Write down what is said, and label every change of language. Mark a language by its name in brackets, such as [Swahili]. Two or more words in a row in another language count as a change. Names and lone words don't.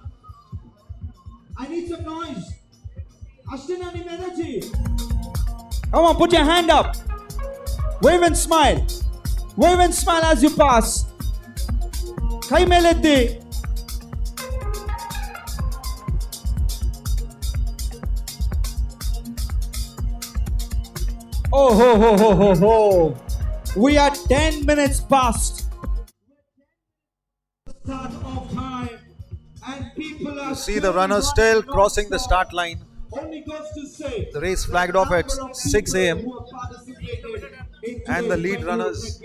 [English] I need some noise. Ashwini need energy. Come on, put your hand up. Wave and smile. Wave and smile as you pass. Kai melette. Oh ho ho ho ho ho. We are 10 minutes past start of time and people are You see the runners still crossing the start line. Only goes to say The race flagged off at 6 a.m. who have participated and the lead runners.